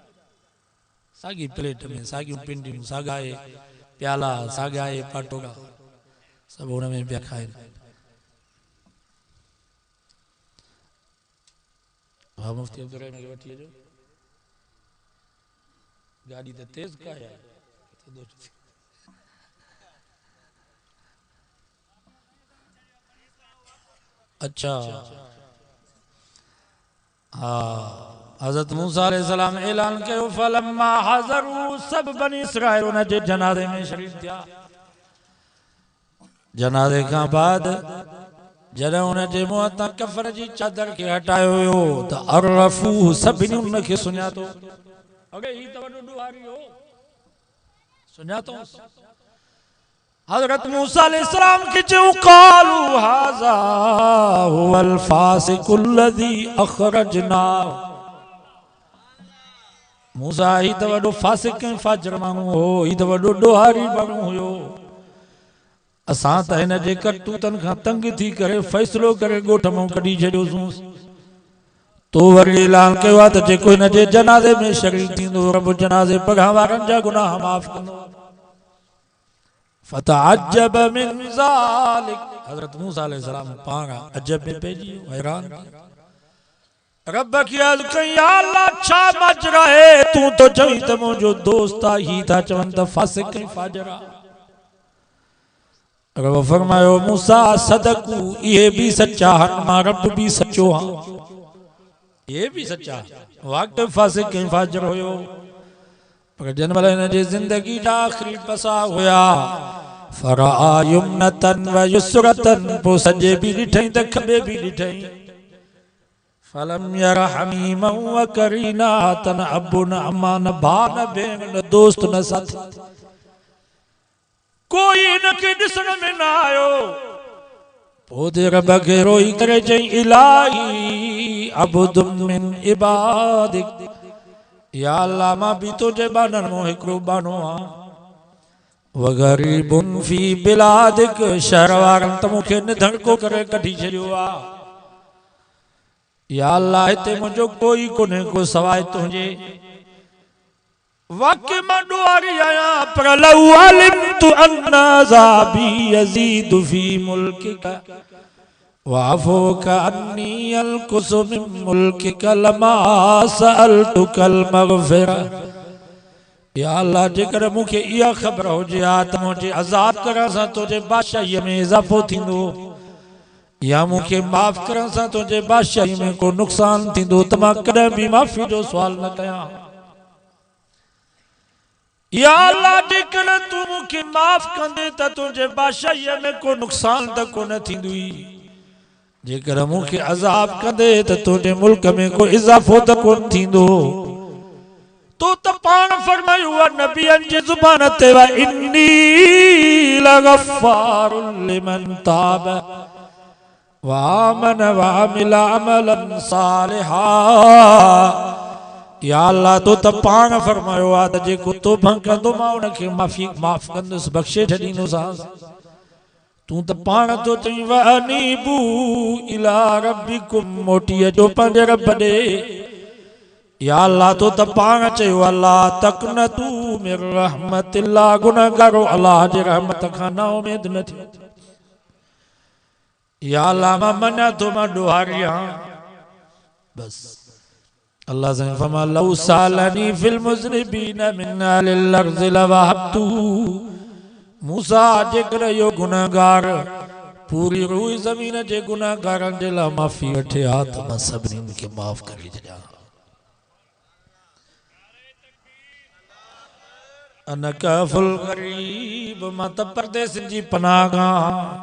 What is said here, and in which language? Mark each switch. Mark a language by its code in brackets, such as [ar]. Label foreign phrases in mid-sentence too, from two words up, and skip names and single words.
[sd] साॻी प्लेट में साॻियूं पिंडियूं, साॻा प्याला, साॻा पाटोड़ा सभु हुन में पिया खाइनि। हा मुफ्ती अब्दुल खे वठी अचो, गाड़ी त तेज़ का है। अच्छा हाँ, हज़रत मूसा अलैहिस्सलाम ऐलान कयो [ar] فلما حضروا, [sd] सब बनी इसराइल उन जे जनाज़े में शरीक थिया। जनाज़े खां बाद जॾहिं उन जे मुंहं तां कफ़न जी चादर खे हटायो वियो त अरफ़ू, सभिनी उन खे सुञातो। अगे ही त वॾो ॾुहारी हो, सुञातो। हज़रत मूसा अलैहिस्सलाम खे चयो [ar] قالوا هذا هو الفاسق الذي أخرجنا. [sd] मूसा ही त वॾो फासिक ऐं फाजिर माण्हू हो, ही त वॾो ॾोहारी माण्हू हुयो। असां त हिन जे करतूतनि खां तंग थी करे फ़ैसिलो करे ॻोठ मां कढी छॾियोसीं। तो वरी ऐलान कयो आहे त जेको हिन जे जनाज़े में शरीक थींदो, रब जनाज़े पढ़ण वारनि जा गुनाह माफ़ कंदो। [ar] فتعجب من ذلك, [sd] हज़रत मूसा अलैहिस्सलाम पाण अजब में पइजी वियो, हैरान। रब खे अर्ज़ कई, या अल्लाह छा माजरा है, तूं तो चई त मुंहिंजो दोस्त आहे, ही था चवनि त फासिक ऐं फाजिर आहे। रब फरमायो मूसा सदकू, [ur] ये भी सच्चा है, [sd] मां रब भी सच्चो हाँ, [ur] ये भी सच्चा [sd] वाक़ई फासिक ऐं फाजिर हुयो। पर जन महिल हिन जी ज़िंदगी जा आख़िरी पसा हुया, [ar] فرأى يمنة ويسرة, [sd] पोइ सॼे बि ॾिठई त खॿे बि ॾिठई। [ar] فلم ير حميما وقريبا, [sd] तन अबु न अम्मा न भाउ न भेण न दोस्त न साथी, कोई इनके ॾिसण में न आयो। पोइ ते रब खे रोई करे चई [ar] إلهي عبد من عبادك, [sd] या अल्लाह मां बि तुंहिंजे बाननि मां हिकिड़ो बानो आहियां। [ar] وغريب في بلادك, [sd] शहर वारनि त मूंखे निधड़को करे कढी छॾियो आहे। या अल्लाह हिते मुंहिंजो कोई कोन्हे को सवाइ तुंहिंजे। वाक़ई मां ॾुहारी आहियां, पर [ar] لو علمت أن عذابي يزيد في ملكك وعفوك عني ينقص من ملكك لما سألتك المغفرة. [sd] या अल्लाह जेकर मूंखे इहा ख़बर हुजे हा त मुंहिंजे अज़ाब करण सां तुंहिंजे बादशाहीअ में इज़ाफ़ो थींदो, या मूंखे माफ़ करण सां तुंहिंजे बादशाही में को नुक़सान थींदो, त मां कॾहिं बि माफ़ी जो सुवाल न कयां। या अल्लाह जेकर तूं मूंखे माफ़ कंदे त तुंहिंजे बादशाहीअ में को नुक़सान त कोन थींदुई, जेकर मूंखे अज़ाब कंदे त तुंहिंजे मुल्क में को इज़ाफ़ो त कोन थींदो। तो त पाण फरमायो आहे नबियनि जी ज़ुबान ते, [ar] وإني لغفار لمن تاب وآمن وعمل عملا صالحا. [sd] या अल्लाह तो त पाण फरमायो आहे त जेको तौबा कंदो मां उनखे माफ़ कंदुसि, बख़्शे छॾींदोसांसि। तूं त पाण तो चई [ar] وأنيبوا إلى ربكم, [sd] मोटी अचो पंहिंजे रब ॾे। या अल्लाह तो त पाण चयो [ar] الله تقنطوا من رحمة الله, [sd] गुनहगारो अल्लाह जे रहमत खां ना उमेद न थियो। या अल्लाह मां मञा थो मां ॾुहारी आहियां, बस। अल्लाह से फरमा [ar] لو سألني في المذنبين من أهل الأرض لوهبت, [sd] मूसा जेकर यो गुनहगार पूरी रूई ज़मीन जे गुनहगारनि जे लाइ माफ़ी वठे हा त मां सभिनी खे माफ़ करे छॾियां। [ar] أن كهف الغريب, [sd] मां त परदेसिन जी पनाह खां।